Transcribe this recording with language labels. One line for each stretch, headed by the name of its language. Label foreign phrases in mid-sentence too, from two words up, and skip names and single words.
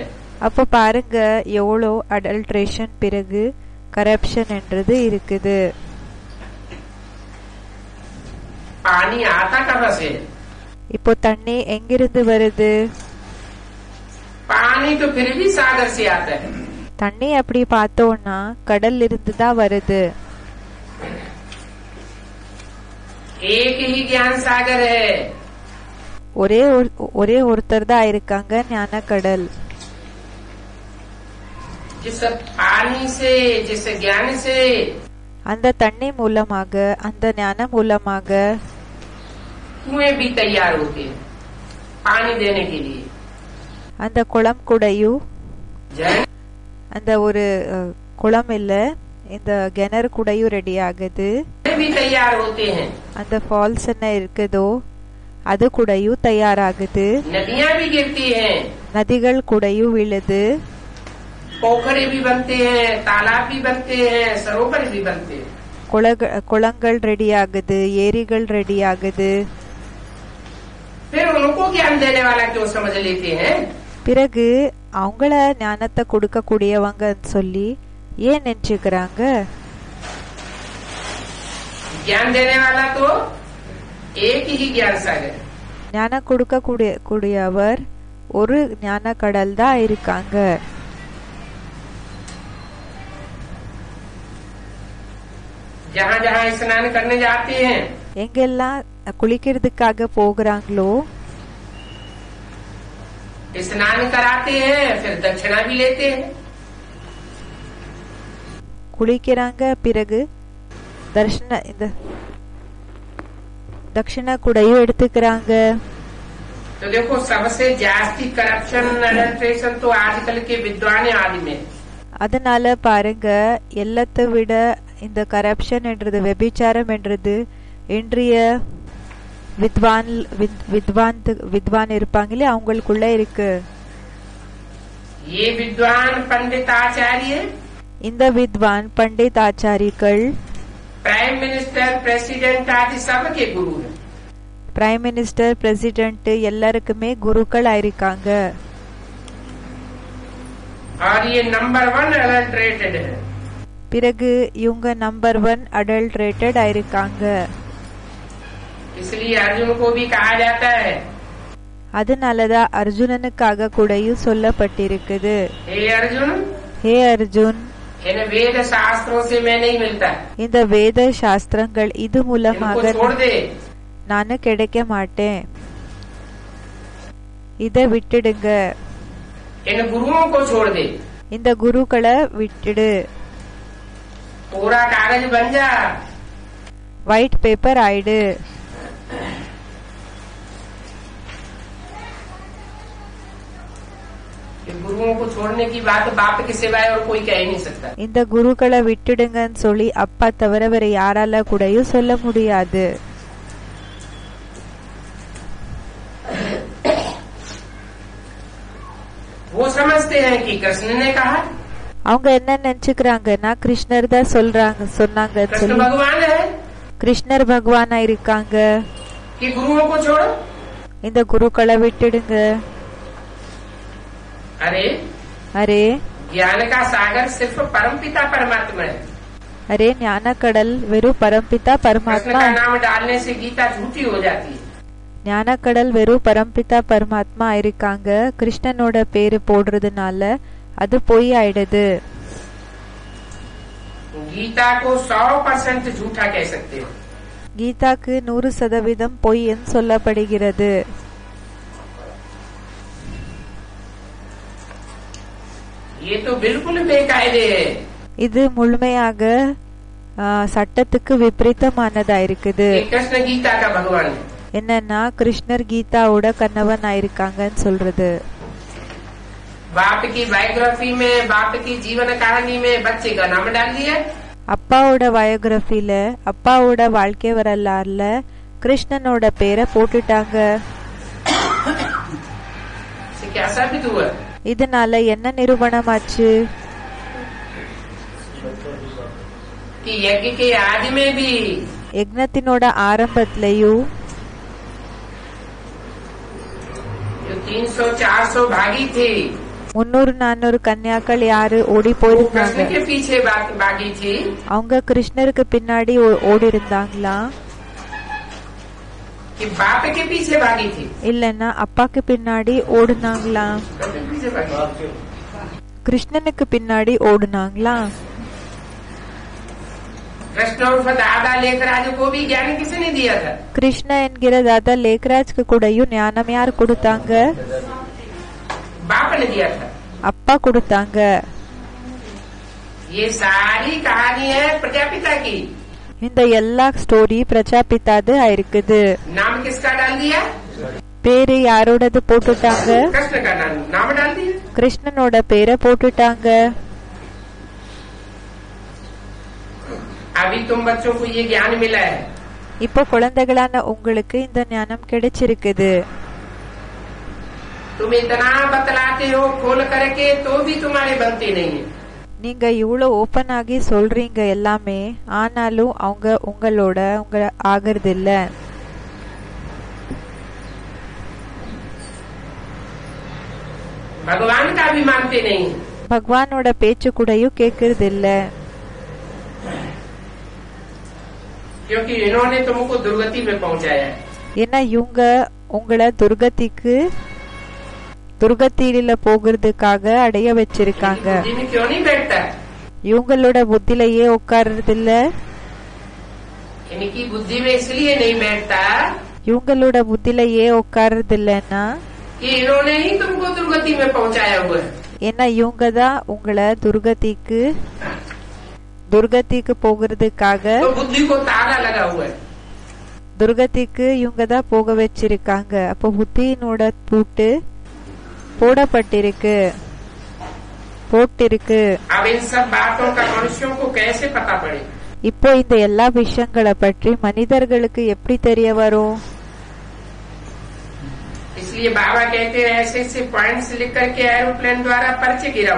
Tamil: அப்ப பாருங்க எவ்வளோ அடல்ட்ரேஷன் பிறகு கரப்ஷன் என்றது இருக்குது.
Hindi: पानी आता कहाँ से?
Tamil: இப்போ தண்ணி எங்கிருந்து வருது?
Hindi: पानी तो फिर भी सागर से आता है।
Tamil: தண்ணி அப்படி பார்த்தோம்னா கடல்ல இருந்து தான் வருது.
Hindi: एक ही ज्ञान सागर है।
Tamil: ஒரே ஒருத்தர் தான் இருக்காங்க ஞான கடல்.
Hindi: जिस पानी से, जिस ज्ञान से,
Tamil: அந்த தண்ணி மூலமாக, அந்த ஞான மூலமாக
Hindi: कुएं भी तैयार होते हैं पानी देने के लिए।
Tamil: அந்த குளம் கூடயும்,
Hindi: झरने
Tamil: அந்த ஒரு குளம் இல்ல இந்த கிணறு கூடயும் ரெடி ஆகுது.
Hindi: भी तैयार होते हैं।
Tamil: அந்த ஃபால்ஸ் என்ன இருக்குதோ அது கூடயும் தயாராகுது.
Hindi: नदियाँ भी गिरती हैं,
Tamil: நதிகள் கூடயும் விழுது.
Hindi: पोखरे भी बनते हैं, तालाब भी बनते हैं, सरोवर भी बनते हैं।
Tamil: குளங்கள் ரெடி ஆகுது, ஏரிகள் ரெடி ஆகுது.
Hindi: फिर उनको ज्ञान देने वाला क्यों समझ लेते हैं?
Tamil: பிறகு அவங்கள ஞானத்தை கொடுக்க கூடியவங்க சொல்லி ஏன் நினைச்சுக்கிறாங்க?
Hindi: ज्ञान देने वाला तो एक ही ज्ञान सागर।
Tamil: ஞானம் கொடுக்க கூடியவர் ஒரு ஞான கடல் தான் இருக்காங்க.
Hindi: जहाँ जहाँ स्नान करने जाते हैं
Tamil: எங்கெல்லாம் குளிக்கிறதுக்காக போகிறாங்களோ
Hindi: स्नान कराते हैं, फिर दक्षिणा भी लेते हैं।
Tamil: குளிக்கிறாங்க, பிறகு இந்த தட்சிணா கூடையும் எடுத்துக்கிறாங்க.
Hindi: तो देखो सबसे जास्ती
English: corruption adulteration
Hindi: तो आजकल के विद्वान आदि में।
Tamil: அதனால பாருங்க, எல்லாத்தை விட இந்த கரப்ஷன் என்றது, வெபிச்சாரம் என்றது இன்றைய வித்வான் இருப்பாங்களே அவங்களுக்குள்ள இருக்கு.
Hindi: ये विद्वान पंडित आचार्य,
Tamil: இந்த வித்வான் பண்டித் ஆச்சாரிகள்
English: prime minister president
Hindi: आदि सबके गुरु हैं।
English: prime minister president
Tamil: எல்லாருக்குமே குருக்கள் ஆயிருக்காங்க.
Hindi: और ये नंबर 1 अडल्ट्रेटेड है।
Tamil: பிறகு இவங்க நம்பர் 1 அடல்ட்ரேட்டட் ஆயிருக்காங்க.
Hindi: इसलिए अर्जुन को भी कहा जाता है,
Tamil: அதனாலதான் அர்ஜுனனுக்காக கூடயும் சொல்லப்பட்டிருக்குது,
Hindi: हे अर्जुन,
Tamil: ஹே அர்ஜுன்,
Hindi: इन वेद शास्त्रों से मैं नहीं मिलता,
Tamil: இந்த வேத சாஸ்திரங்கள் இது மூலமாக
Hindi: इनको छोड़ दे।
Tamil: நானு கிடைக்க மாட்டேன், இத விட்டுடுங்க,
Hindi: इन गुरुओं को छोड़ दे,
Tamil: இந்த குருக்களை விட்டுடு,
Hindi: पूरा कागज बन जा,
English: white paper
Tamil: ஆயிடு.
Hindi: गुरुओं को छोड़ने की बात बाप के सिवाय और कोई कह ही नहीं सकता।
Tamil: இந்த குருக்களை விட்டுடுங்கன்னு சொல்லி அப்பா தவிர வேற யாரால கூடயும் சொல்ல முடியாது.
Hindi: वो समझते हैं कि कृष्ण ने कहा,
Tamil: அவங்க என்ன நினைச்சுக்கிறாங்கன்னா கிருஷ்ணர் தான் சொன்னாங்க,
Hindi: कृष्ण भगवान है
Tamil: கிருஷ்ணர் பகவானா இருக்காங்க,
Hindi: कि गुरुओं को छोड़ो।
Tamil: இந்த குருக்களை விட்டுடுங்க.
Hindi: अरे
Tamil: அரே
Hindi: ज्ञान का सागर सिर्फ परमपिता परमात्मा है।
Tamil: அரே ஞான கடல் வெறும் பரம்பிதா
Hindi: कृष्ण
Tamil: பரமாத்மா.
Hindi: का नाम डालने से गीता झूठी हो जाती है।
Tamil: ஞான கடல் வெறும் பரம்பிதா பரமாத்மா இருக்காங்க, கிருஷ்ணனோட பேரு போடுறதுனால அது பொய் ஆயிடுது.
Hindi: गीता को 100% झूठा कह सकते हो।
Tamil: கீதாக்கு 100% பொய் என்று சொல்லப்படுகிறது.
Hindi: ये तो बिल्कुल बेकायदे है।
Tamil: இது முழுமையாக சட்டத்துக்கு விபரீதமானதா இருக்குது.
Hindi: ये कृष्ण गीता का भगवान है।
Tamil: என்னன்னா கிருஷ்ணர் கீதாவோட கண்ணவன் ஆயிருக்காங்கன்னு சொல்றது.
Hindi: बाप की बायोग्राफी में, बाप की जीवन कहानी में बच्चे का नाम डाल दिया।
Tamil: அப்பாவோட பயோகிராஃபில, அப்பாவோட வாழ்க்கை வரலாறுல கிருஷ்ணனோட பேரை போட்டுட்டாங்க.
Hindi: क्या साबित हुआ?
Tamil: இதனால என்ன நிரூபணமாச்சு?
Hindi: कि यज्ञ के आदि में भी
Tamil: யக்ஞத்தினோட ஆரம்பத்திலயும்
Hindi: जो 300-400 भागी थे,
Tamil: 300-400 கன்யாக்கள் யாரு ஓடி
Hindi: वो
Tamil: போயிருந்தாங்க?
Hindi: कृष्ण के पीछे भागी थी
Tamil: அவங்க கிருஷ்ணருக்கு பின்னாடி ஓடி இருந்தாங்களா,
Hindi: कि बाप के पीछे भागी थी?
Tamil: இல்லன்னா அப்பாக்கு பின்னாடி ஓடுனாங்களா?
Hindi: कृष्ण के पीछे भागी।
Tamil: கிருஷ்ணனுக்கு பின்னாடி ஓடுனாங்களா?
Hindi: कृष्ण और दादा लेखराज को भी ज्ञान किसने दिया था?
Tamil: கிருஷ்ண என்கிற தாதா லேக்ராஜ்க்கு கூடயும் ஞானம் யார் கொடுத்தாங்க?
Hindi: बाप ने दिया था।
Tamil: அப்பா கொடுத்தாங்க.
Hindi: ये सारी कहानी है प्रजापिता की।
Tamil: இந்த எல்லா ஸ்டோரி பிரஜாபிதாது ஆயிருக்குது.
Hindi: नाम किसका डाल दिया?
Tamil: பேரு யாரோடது போட்டுட்டாங்க?
Hindi: कृष्ण का नाम डाल दिया।
Tamil: கிருஷ்ணனோட பேரை போட்டுட்டாங்க.
Hindi: अभी तुम बच्चों को ये ज्ञान मिला है।
Tamil: இப்போ குழந்தைகளான உங்களுக்கு இந்த ஞானம் கிடைச்சிருக்குது.
Hindi: तुम इतना बतलाते हो खोल करके, तो भी तुम्हारे बनते नहीं है।
Tamil: நீங்க இவ்வளவு ஓபன் ஆகி சொல்றீங்க எல்லாமே, ஆனாலும் அவங்க உங்களோட ஆகிறது இல்ல.
Hindi: भगवान का भी मानते नहीं।
Tamil: பகவானோட பேச்சு கூடயும் கேக்குறது இல்ல.
Hindi: क्योंकि इन्होंने तुमको दुर्गति में पहुंचाया है।
Tamil: ஏன்னா இவங்க உங்களை துர்கத்தியில போகிறதுக்காக அடைய வச்சிருக்காங்க.
Hindi: जिन्हें क्यों नहीं बैठता?
Tamil: இவங்களோட புத்திலேயே உட்கார்றது இல்ல.
Hindi: इनकी बुद्धि में इसलिए नहीं बैठता
Tamil: இவங்களோட புத்திலேயே உட்கார்றது இல்லன்னா,
Hindi: कि इन्होंने ही तुमको दुर्गति में पहुंचाया हुआ है।
Tamil: ஏன்னா இவங்க தான் உங்களை துர்கதிக்கு போகிறதுக்காக
Hindi: तो बुद्धि को ताला लगा हुआ है।
Tamil: துர்கதிக்கு இவங்க தான் போக வச்சிருக்காங்க. அப்போ புத்தியினோட பூட்டு போட்டிருக்கு.
Hindi: अब इन सब बातों का मनुष्यों को कैसे पता पड़े?
Tamil: இப்போ இந்த எல்லா விஷயங்களை பற்றி மனிதர்களுக்கு எப்படி தெரிய வரும்?
Hindi: इसलिए बाबा कहते हैं ऐसे ऐसे पॉइंट्स लिख करके एरोप्लेन द्वारा पर्चे गिराओ।